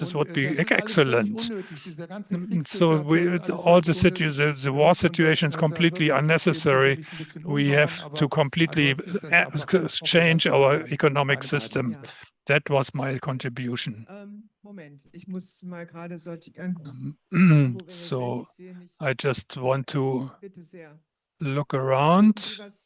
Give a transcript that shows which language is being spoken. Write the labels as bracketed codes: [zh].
[en] This would be excellent. So all the war situation is completely unnecessary. We have to completely change our economic system. That was my contribution. [de] Moment, ich muss mal gerade sortieren. [en] So I just want to look around.